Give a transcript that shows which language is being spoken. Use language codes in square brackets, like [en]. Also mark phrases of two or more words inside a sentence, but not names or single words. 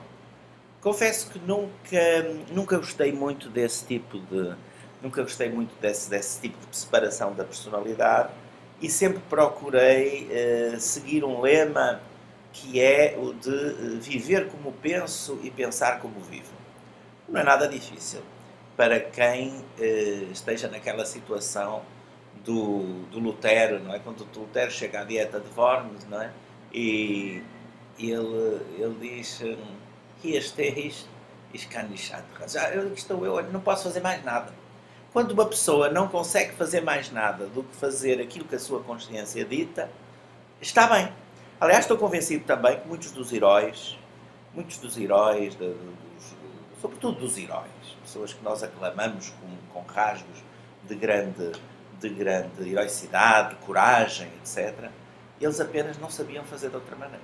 [pt] Confesso que nunca gostei muito desse tipo de separação da personalidade e sempre procurei seguir um lema que é o de viver como penso e pensar como vivo. Não é nada difícil para quem esteja naquela situação do Lutero, não é? Quando o Lutero chega à dieta de Worms, não é? E ele diz: [de] Hier stehe ich kann nicht anders. [pt] Estou eu, não posso fazer mais nada. Quando uma pessoa não consegue fazer mais nada do que fazer aquilo que a sua consciência dita, está bem. Aliás, estou convencido também que muitos dos heróis, sobretudo dos heróis, pessoas que nós aclamamos com rasgos de grande heroicidade, coragem, etc., eles apenas não sabiam fazer de outra maneira.